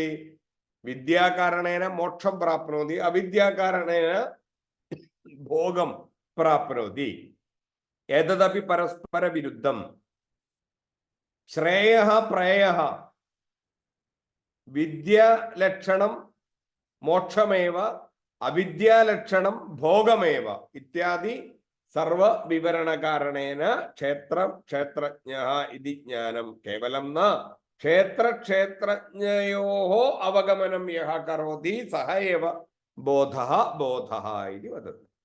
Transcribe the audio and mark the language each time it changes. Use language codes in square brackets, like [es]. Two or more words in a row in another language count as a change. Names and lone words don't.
[sa] विद्याकारणेन मोक्षं प्राप्नोति, अविद्याकारणेन भोगं प्राप्नोति. एतदपि परस्परविरुद्धं. श्रेयः प्रेयः विद्यालक्षणं मोक्षमेव, അവിദ്യാലക്ഷണം ഭോഗമേവ ഇത്യാദി സർവ വിവരണ കാരണേന ക്ഷേത്രം ക്ഷേത്രജ്ഞഃ ഇതി ജ്ഞാനം കേവലം ന ക്ഷേത്രജ്ഞയോः അവഗമനം യഃ കരോതി സഹ ഏവ ബോധഃ ബോധഃ ഇതി വദതി.